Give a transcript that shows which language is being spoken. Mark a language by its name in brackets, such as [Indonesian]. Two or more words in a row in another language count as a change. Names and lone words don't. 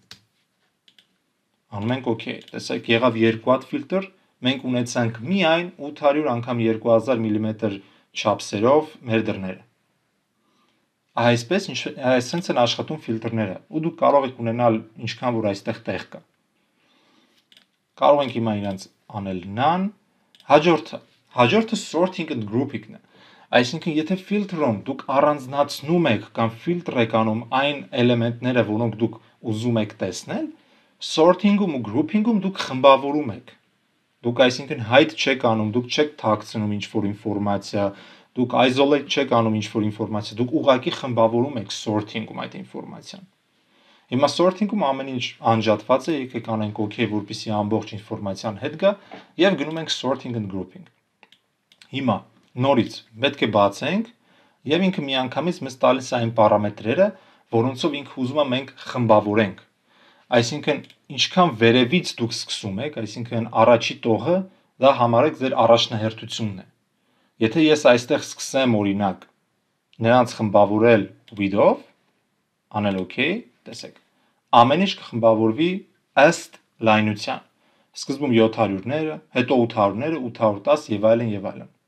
[Armenian] Անում ենք OK, տեսեք, եղավ 2 հատ ֆիլտր, մենք ունեցանք միայն 800 անգամ 2000 mm չափսերով մեր դռները։ Այսպես են աշխատում ֆիլտրները, ու դուք կարող եք ունենալ ինչքան որ այստեղ տեղ կա։ Կարող ենք հիմա իրանց անել none, հաջորդը [English] sorting and grouping-ն [Armenian] է։ Այսինքն, եթե ֆիլտրում դուք առանձնացնում եք կամ ֆիլտր եք անում այն էլեմենտները, որոնք դուք ուզում եք տեսնել, sorting-ում ու grouping-ում դուք խմբավորում եք։ Դուք այսինքն hide չեք անում, դուք չեք թաքցնում ինչ-որ ինֆորմացիա, դուք isolate չեք անում ինչ-որ ինֆորմացիա, դուք ուղղակի խմբավորում եք sorting-ում այդ ինֆորմացիան։ Հիմա sorting-ում ամեն ինչ անջատված է, եկեք անենք OK, որպեսզի ամբողջ ինֆորմացիան հետ գա եւ գնում ենք [English] sorting and [Armenian] grouping։ Հիմա նորից պետք է բացենք եւ ինքը միանգամից մեզ տալիս է այն պարամետրերը, որոնցով ինքը ուզում է մենք խմբավորենք։ Այսինքն, ինչքան վերևից դուք սկսում եք, այսինքն առաջի տողը, դա համարեք ձեր առաջնահերթությունն է։ Եթե ես այստեղ սկսեմ օրինակ նրանց խմբավորել width-ով, անել OK, տեսեք, ամեն ինչ կխմբավորվի ըստ լայնության։ Սկզբում 700-ները, հետո 800-ները, 810 եւ այլն։